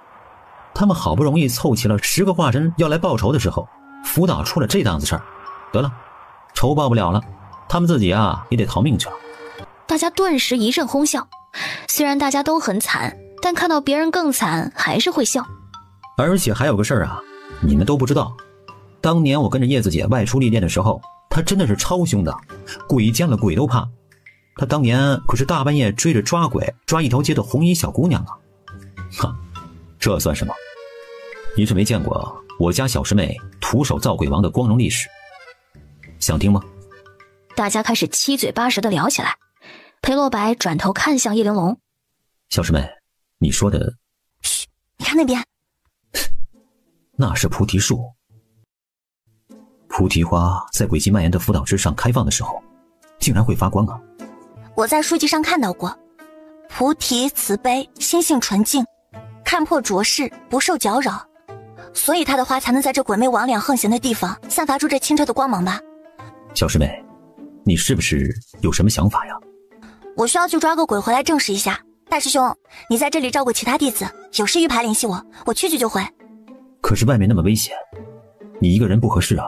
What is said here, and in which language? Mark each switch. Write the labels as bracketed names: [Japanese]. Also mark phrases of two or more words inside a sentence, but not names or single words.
[Chinese] 他們好不容易湊齊了10個化神要來報仇的時候，福島出了這檔子事兒，得了，仇報不了了，他们自己也得逃命去了。大家頓時一陣哄笑，雖然大家都很慘，但看到別人更慘還是會笑。而且還有個事兒你們都不知道，當年我跟着葉子姐外出歷練的時候，她真的是超凶的，鬼見了鬼都怕。她當年可是大半夜追着抓鬼，抓一條街的紅衣小姑娘啊！哈，這算什麼？你是沒見過我家小師妹徒手造鬼王的光榮歷史，想聽嗎？大家開始七嘴八舌地聊起來。裴洛白轉頭看向葉玲瓏，小師妹，你說的…… 噓，你看那邊，那是菩提樹。菩提花在軌跡蔓延的輔導之上開放的時候，竟然會發光啊！我在書籍上看到過，菩提慈悲，心性純淨，看破濁世，不受攪擾，所以它的花才能在這鬼魅魍魉橫行的地方散發出這清澈的光芒吧。小師妹，你是不是有什麼想法呀？我需要去抓個鬼回來證實一下。大師兄，你在這裡照顧其他弟子，有事玉牌聯繫我，我去就回。可是外面那麼危險，你一個人不合適啊。